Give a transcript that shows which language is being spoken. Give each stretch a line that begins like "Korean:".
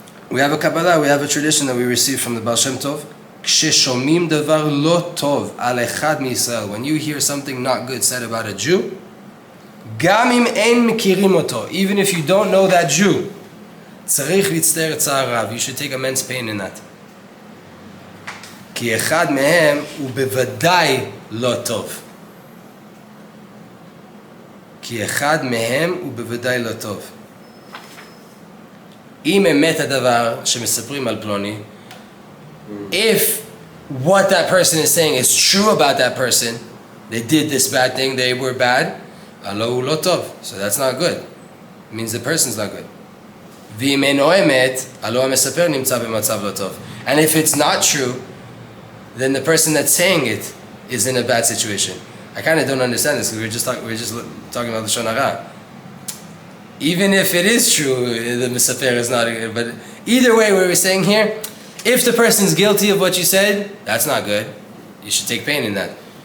English: We have a Kabbalah, we have a tradition that we received from the Baal Shem Tov.
Hebrew: כששומעים דבר לא טוב על אחד מישראל,
English: when you hear something not good said about a Jew,
Hebrew: גם אם אין מכירים אותו,
English: even if you don't know that Jew,
Hebrew: צריך להצטער צער רב.
English: You should take immense pain in that.
Hebrew: כי אחד מהם הוא בוודאי לא טוב. כי אחד מהם הוא בוודאי לא טוב. אם אמת הדבר שמספרים על פלוני,
English: if what that person is saying is true about that person, they did this bad thing, they were bad,
Hebrew: הלא הוא לא טוב.
English: So that's not good. It means the person's not good.
Hebrew: ואם אינו אמת, הלא המספר נמצא במצב לא טוב.
English: And if it's not true, then the person that's saying it is in a bad situation. I kind of don't understand this because we were just talking about the Lashon Hara. Even if it is true, the Mesaper is not good. But either way, what we're saying here, if the person's guilty of what you said, that's not good. You should take pain in that.